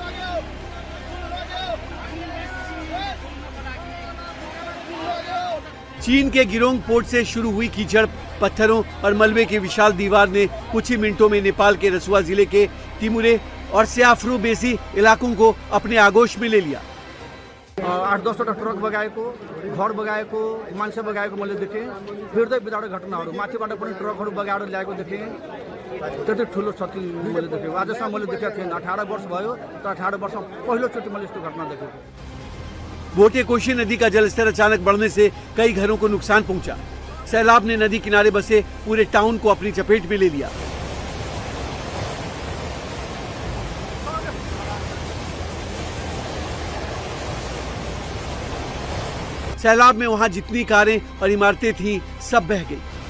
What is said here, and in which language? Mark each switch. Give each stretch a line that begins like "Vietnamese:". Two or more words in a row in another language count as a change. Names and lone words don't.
Hindi: चीन के गिरोंग पोर्ट से शुरू हुई कीचड़, पत्थरों और मलबे की विशाल दीवार ने कुछ ही मिनटों में नेपाल के रसुआ जिले के तिमुरे और स्याफ्रू बेसी इलाकों को अपने आगोश में ले लिया।
Nepali: 8-10वटा ट्रक बगाएको, घर बगाएको, मान्छे बगाएको मैले देखेँ। हृदय विदारक घटनाहरू, माथिबाट पनि ट्रकहरू बगाएर ल्याएको देखेँ। त्यति ठुलो क्षति मैले देखेँ। आजसम्म मैले देखेको थिएन। 18 वर्ष भयो, तर 18 वर्षमा पहिलोचोटि मैले यस्तो घटना देखेको।
Hindi: भोटे कोशी नदी का जलस्तर अचानक बढ़ने से कई घरों को नुकसान पहुंचा। सैलाब ने नदी किनारे बसे पूरे टाउन को अपनी चपेट में ले लिया। सैलाब में वहां जितनी कारें और इमारतें थीं सब बह गई।